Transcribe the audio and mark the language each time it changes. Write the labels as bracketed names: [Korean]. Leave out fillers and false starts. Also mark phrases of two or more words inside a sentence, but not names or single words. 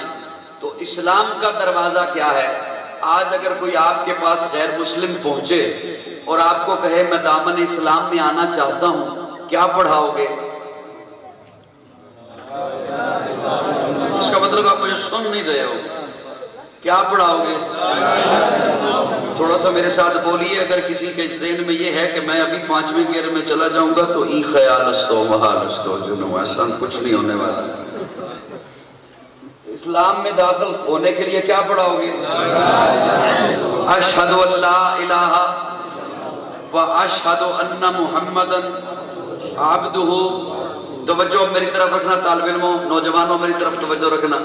[Urdu] تو اسلام کا دروازہ کیا ہے؟ آج اگر کوئی آپ کے پاس غیر مسلم پہنچے اور آپ کو کہے میں دامن اسلام میں آنا چاہتا ہوں، کیا پڑھاؤ گے؟ اس کا مطلب آپ مجھے سن نہیں رہے ہو. کیا پڑھاؤ گے؟ تھوڑا سا میرے ساتھ بولیے. اگر کسی کے ذہن میں یہ ہے کہ میں ابھی 5ویں گیئر میں چلا جاؤں گا تو [Persian] ای خیال استو محال استو جنو، [Urdu] ایسا کچھ نہیں ہونے والا. اسلام میں داخل ہونے کے لیے کیا پڑھاؤ گے؟ [Arabic] اشہد ان لا الہ و اشہد ان محمدن عبدہ. [Urdu] توجہ میری طرف رکھنا طالب علموں، نوجوانوں میری طرف توجہ رکھنا.